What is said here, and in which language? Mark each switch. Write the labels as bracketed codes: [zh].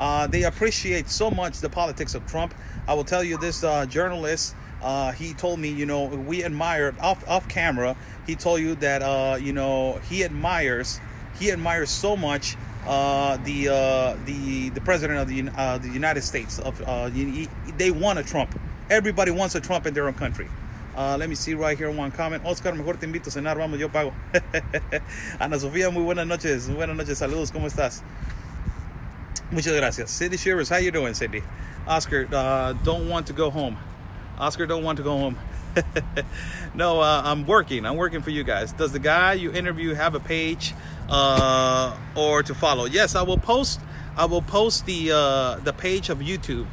[en] They appreciate so much the politics of Trump. I will tell you this journalist, he told me, we admired off camera. He told you that, he admires so much the president of the United States. They want a Trump. Everybody wants a Trump in their own country. Let me see right here one comment. [es] Oscar, mejor te invito a cenar, vamos, yo pago. Ana Sofía, muy buenas noches. Buenas noches, saludos, ¿cómo estás? Muchas gracias. [en] Cindy Shivers, how you doing, Cindy? Oscar, don't want to go home. Oscar, don't want to go home. No, I'm working for you guys. Does the guy you interview have a page or to follow? Yes, I will post the page of YouTube.